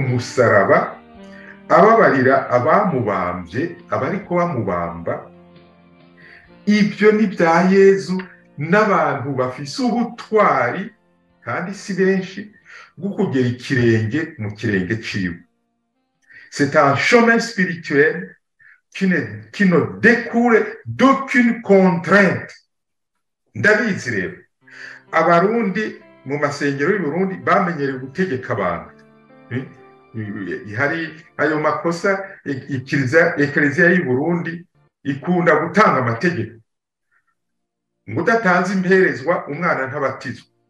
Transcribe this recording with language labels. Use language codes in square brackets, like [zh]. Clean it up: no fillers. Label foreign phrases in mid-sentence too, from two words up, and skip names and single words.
[rn] musaraba ababarira abamubambye abariko bamubamba ibyo ni bya Yezu n'abantu bafise ubutwari kandi si benshi bwo kugera ikirenge mu kirenge ciwe [fr] c'est un chemin spirituel qui ne découle d'aucune contrainte [rn] ndabizi rero abarundi mu masengero y'Uburundi bamenyereye gutegeka abantu hari ayo makosa ekleziya y'Uburundi ikunda gutanga amategeko ngo udatanze imperezwa umwana ntabatizwa